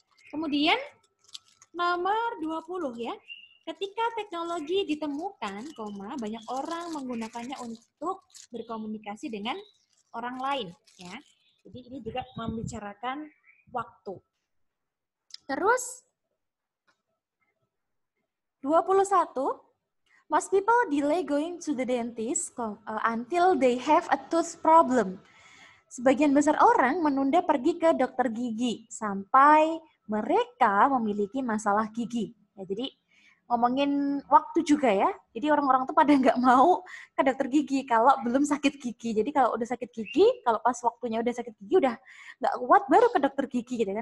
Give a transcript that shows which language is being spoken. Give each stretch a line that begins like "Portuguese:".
Indonesian: Kemudian nomor 20 ya. Ketika teknologi ditemukan, banyak orang menggunakannya untuk berkomunikasi dengan orang lain ya. Jadi ini juga membicarakan waktu.
English: Terus 21, most people delay going to the dentist until they have a tooth problem.
Indonesian: Sebagian besar orang menunda pergi ke dokter gigi sampai mereka memiliki masalah gigi. Ya, jadi ngomongin waktu juga ya. Jadi orang-orang tuh pada nggak mau ke dokter gigi kalau belum sakit gigi. Jadi kalau udah sakit gigi, kalau pas waktunya udah sakit gigi udah nggak kuat baru ke dokter gigi gitu kan.